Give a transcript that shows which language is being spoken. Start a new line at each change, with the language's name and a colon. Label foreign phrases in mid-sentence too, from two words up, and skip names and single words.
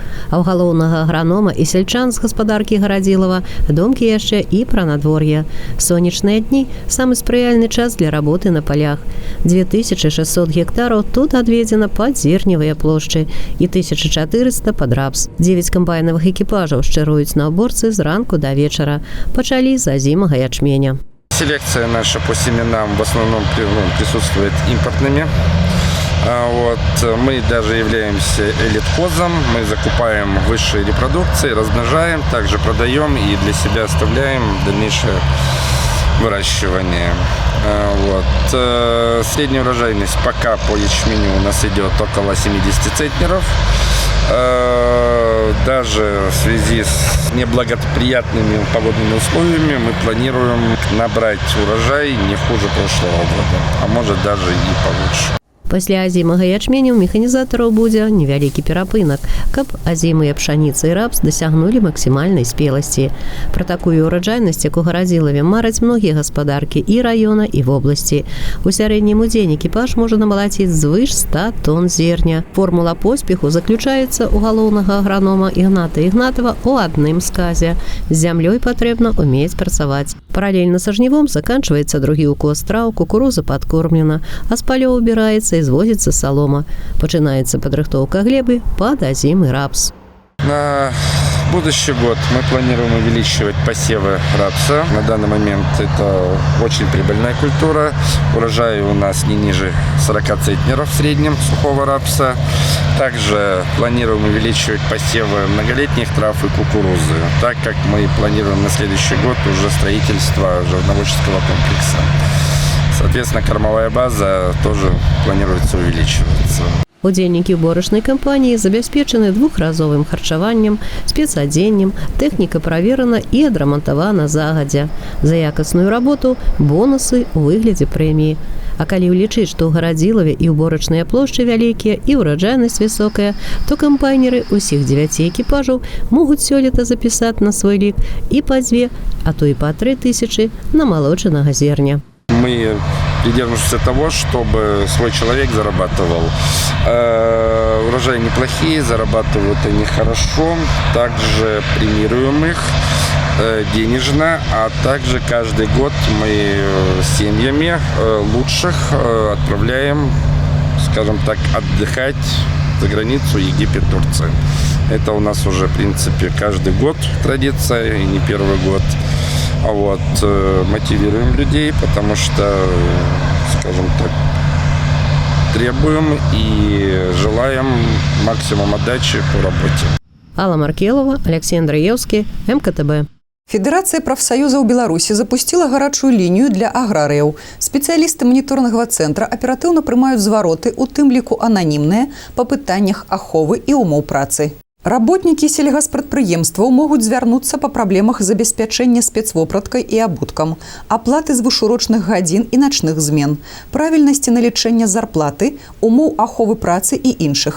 Belarusian: А ў галоўнага агранома і сельчан з гаспадаркі Гарадзілава думкі яшчэ і пра надвор'е. Сонечныя дні – самы спрыяльны час для работы на палях. 2600 гектараў тут адведзена пад зерневыя плошчы і 1400 пад рапс. 9 камбайнавых экіпажаў шчыруюць на уборцы зранку
Russian: до вечера. Почали за озимого ячменя. Селекция наша по семенам в основном присутствует импортными. Мы даже являемся элитхозом. Мы закупаем высшие репродукции, размножаем, также продаем и для себя оставляем дальнейшее выращивание. Средняя урожайность пока по ячменю у нас идет около 70 центнеров. Даже в связи с неблагоприятными погодными условиями мы планируем набрать урожай не хуже прошлого года, а может даже и получше.
Belarusian: Пасля азімага ячменю механізатараў будзе невялікі перапынак, каб азімыя пшаніца і рапс дасягнулі максімальнай спеласці. Пра такую ураджайнасць, як у Гарадзілаве, мараць многія гаспадаркі і раёна, і вобласці. У сярэднім у дзень экіпаж можа намалаціць звыш 100 тонн зерня. Формула поспеху заключаецца ў галоўнага агранома Ігната Ігнатова ў адным сказе. З зямлёй патрэбна ўмець працаваць. Паралельна са жнівом заканчваецца другі укос траў, кукуруза падкормлена, а з палёў убіраецца і звозіцца салома. Пачынаецца падрыхтоўка глебы пад азімы рапс.
Russian: На будущий год мы планируем увеличивать посевы рапса. На данный момент это очень прибыльная культура. Урожай у нас не ниже 40 центнеров в среднем сухого рапса. Также планируем увеличивать посевы многолетних трав и кукурузы, так как мы планируем на следующий год уже строительство животноводческого комплекса. Соответственно, кормовая база тоже планируется увеличиваться.
Belarusian: Удзельнікі ўборачнай кампаніі забяспечаны двухразовым харчаваннем, спецадзеннем, тэхніка праверана і адрамантавана загадзя. За якасную работу бонусы у выглядзе прэміі. А калі ўлічыць, што ў Гарадзілаве і ўборачныя плошчы вялікія і ўраджайнасць высокая, то кампайнеры ўсіх 9 экіпажаў могуць сёлета запісаць на свой лік і па 2, а то і па 3000 намалочанага зерня.
Russian: Мы придерживаемся того, чтобы свой человек зарабатывал. Урожаи неплохие, зарабатывают они хорошо. Также премируем их денежно, а также каждый год мы семьями лучших отправляем, скажем так, отдыхать за границу Египет, Турция. Это у нас уже, в принципе, каждый год традиция, и не первый год. Мотивируем людей, потому что, скажем так, требуем и желаем максимум отдачи по работе. Алла Маркелова, Алексей Андреевский, МКТБ.
Belarusian: Федэрацыя прафсаюзаў Беларусі запусціла гарачую лінію для аграрыяў. Спецыялісты маніторнага цэнтра аператыўна прымаюць звароты, у тым ліку ананімныя, па пытаннях аховы і умоў працы. Работнікі сельгаспрадпрыемстваў могуць звярнуцца па праблемах забеспячэння спецвопраткай і абуткам, аплаты звышурочных гадзін і начных змен, правільнасці налічэння зарплаты, умоў аховы працы і іншых.